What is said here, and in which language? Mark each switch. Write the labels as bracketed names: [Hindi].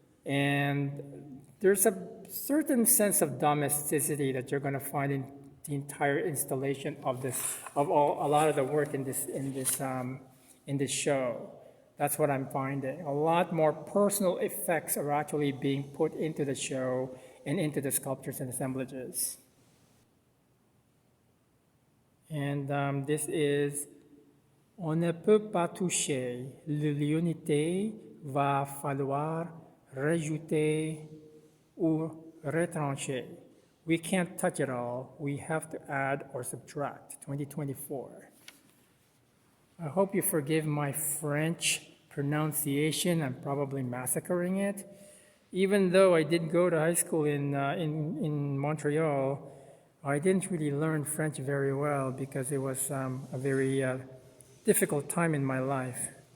[English] And there's a certain sense of domesticity that you're going to find in the entire installation of a lot of the work in this show. That's what I'm finding. A lot more personal effects are actually being put into the show and into the sculptures and assemblages. And this is [French] On ne peut pas toucher l'unité, va falloir rajouter ou retrancher. [English] We can't touch it all. We have to add or subtract. 2024. I hope you forgive my French pronunciation. I'm probably massacring it. Even though I did go to high school in Montreal, I didn't really learn French very well because it was a very difficult time in my life.